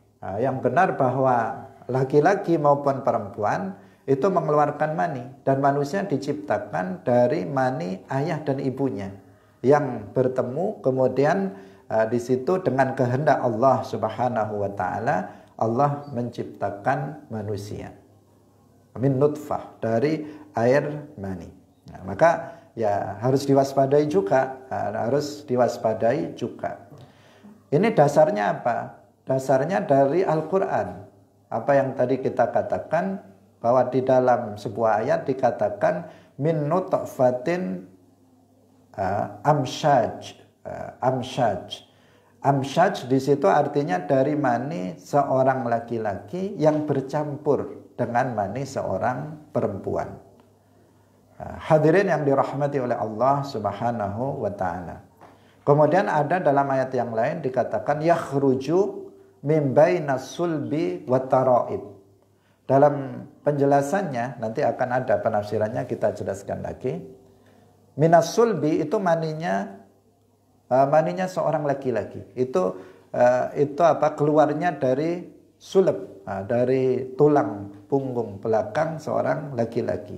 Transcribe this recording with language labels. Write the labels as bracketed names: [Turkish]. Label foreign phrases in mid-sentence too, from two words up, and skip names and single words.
[Indonesian] Nah, yang benar bahwa laki-laki maupun perempuan itu mengeluarkan mani, dan manusia diciptakan dari mani ayah dan ibunya yang bertemu, kemudian di situ dengan kehendak Allah [Arabic] سبحانه وتعالى [Indonesian] Allah menciptakan manusia [Arabic] من نطفة, [Indonesian] dari air mani. Nah, maka ya harus diwaspadai juga, Ini dasarnya apa? Dasarnya dari Al-Quran. Apa yang tadi kita katakan, bahwa di dalam sebuah ayat dikatakan [Arabic] من نطفة أمشاج. [Indonesian] Amsyaj di situ artinya dari mani seorang laki-laki yang bercampur dengan mani seorang perempuan. Hadirin yang dirahmati oleh Allah [Arabic] سبحانه وتعالى. [Indonesian] Kemudian ada dalam ayat yang lain dikatakan [Arabic] يخرج من بين الصلب والترائب. [Indonesian] Dalam penjelasannya nanti akan ada penafsirannya, kita jelaskan lagi. [Arabic] من الصلب [Indonesian] itu maninya maninya seorang laki-laki. Itu keluarnya dari sulb, dari tulang punggung belakang seorang laki-laki.